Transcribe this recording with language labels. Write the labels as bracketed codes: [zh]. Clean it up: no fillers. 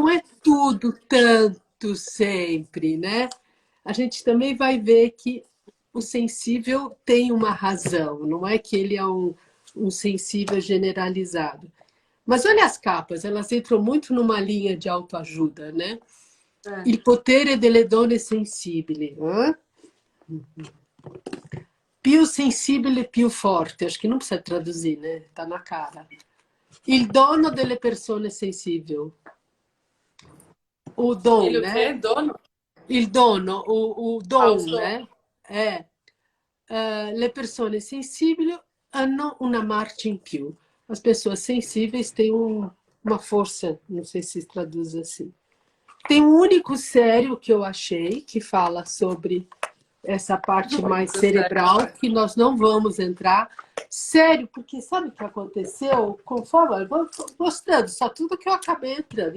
[pt] não é tudo tanto sempre, né? A gente também vai ver que o sensível tem uma razão, não é que ele é um sensível generalizado. Mas olha as capas, elas entram muito numa linha de autoajuda, né? é. [it] Il potere delle donne sensibili. Più sensibile, più forte. [pt] Acho que não precisa traduzir, né? Tá na cara. [it] Il dono delle persone sensibili. [pt] O dom, Ele o quê? né? Dono? [it] Il dono, o [pt] Ah, os dom, donos. né? É. [it] Le persone sensibili hanno una marcia in più. [pt] As pessoas sensíveis têm uma força, não sei se traduz assim. Tem um único sério que eu achei que fala sobre essa parte mais cerebral, que nós não vamos entrar. Sério, porque sabe o que aconteceu? Conforme eu vou mostrando só tudo que eu acabei entrando.